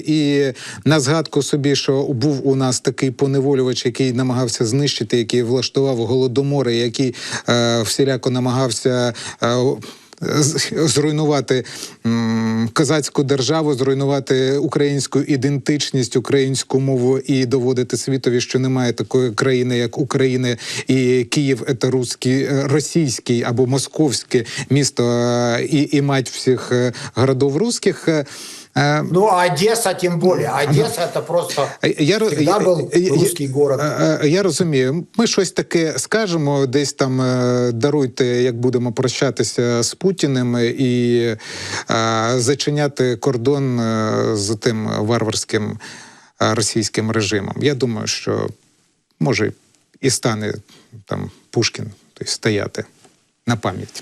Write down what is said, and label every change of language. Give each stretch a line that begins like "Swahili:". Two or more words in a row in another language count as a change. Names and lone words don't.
Ukrainian: І на згадку собі, що був у нас такий поневолювач, який намагався знищити, який влаштував голодомори, який всіляко намагався зруйнувати козацьку державу, зруйнувати українську ідентичність, українську мову і доводити світові, що немає такої країни, як Україна, і Київ – це російський або московське місто і мать всіх городов русських.
Russian: Ну, а Одесса тем более. Одесса это просто всегда был русский город.
Ukrainian: Я розумію. Ми щось таке скажемо, десь там даруйте, як будемо прощатися з Путіним і зачиняти кордон з тим варварським російським режимом. Я думаю, що може і стане там Пушкін стояти на пам'ять.